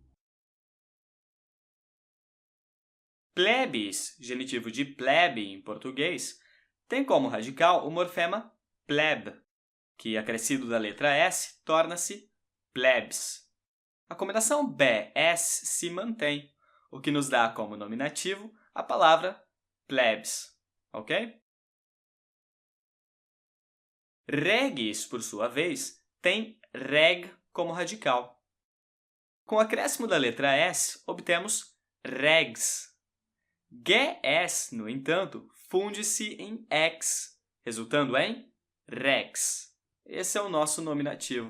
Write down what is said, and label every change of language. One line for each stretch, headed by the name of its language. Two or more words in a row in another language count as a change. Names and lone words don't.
Portuguese: Plebes, genitivo de plebe em português, tem como radical o morfema pleb, que, acrescido da letra S, torna-se plebs. A combinação BS se mantém, o que nos dá como nominativo a palavra plebs, ok? Regis, por sua vez, tem reg como radical. Com o acréscimo da letra S, obtemos regs. GS, no entanto, funde-se em X, resultando em rex. Esse é o nosso nominativo.